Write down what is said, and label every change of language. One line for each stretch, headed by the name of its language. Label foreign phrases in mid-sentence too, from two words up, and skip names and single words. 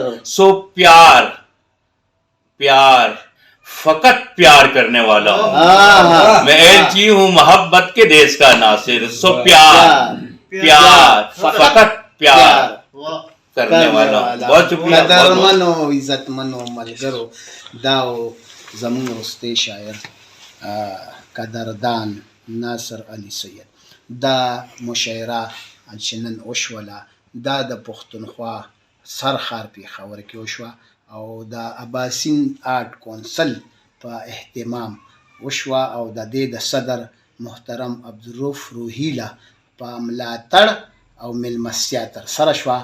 Urdu: سو پیار پیار فقط پیار کرنے والا ہوں، میں ایلچی ہوں محبت کے دیس کا ناصر. سو پیار پیار فقط پیار کرنے والا ہوں. بہت شکریہ.
Pashto: قدر منو عزت منو ملګرو، داو زمون وروستی شاعر قدردان ناصر علي سید. دا مشاعره چې نن وشوله دا د پښتونخوا سرخار پېښور کې وشوه او د اباسین آرټ کونسل په اهتمام وشوه او د دې د صدر محترم عبدالرؤف روهیله په ملاتړ او میلمستیا ترسره شوه.